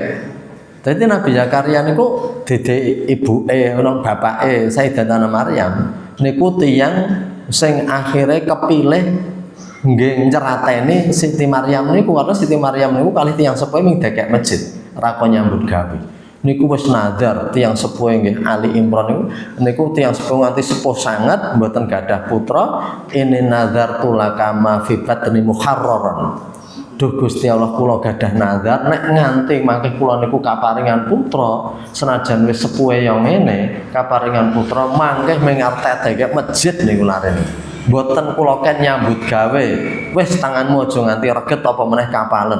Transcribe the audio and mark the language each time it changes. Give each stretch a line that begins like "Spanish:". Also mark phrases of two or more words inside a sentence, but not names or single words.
Javanese: Jadi Nabi Zakaria niku dede ibuke ana bapake Sayyidatuna Maryam niku tiyang sing akhire kepilih nggih nyerateni Siti Maryam niku, karena Siti Maryam niku kalih tiyang sepuh ming dekek masjid ra kon nyambut gawe. Niku wis nadar tiyang sepuh nggih Ali Imran niku tiyang sepuh nganti sepuh sangat mboten gadah putra,
Arabic: ini nazar tulaka ma fi batni muharraran.
Javanese: Duh Gusti Allah, kula gadah nazar nek nganti mangke kula niku kaparingan putra, senajan wis sepuhe ya ngene kaparingan putra mangke ming arep masjid niku larene. Mboten kula ken nyambut gawe. Wis tanganmu aja nganti reget apa meneh kapalen.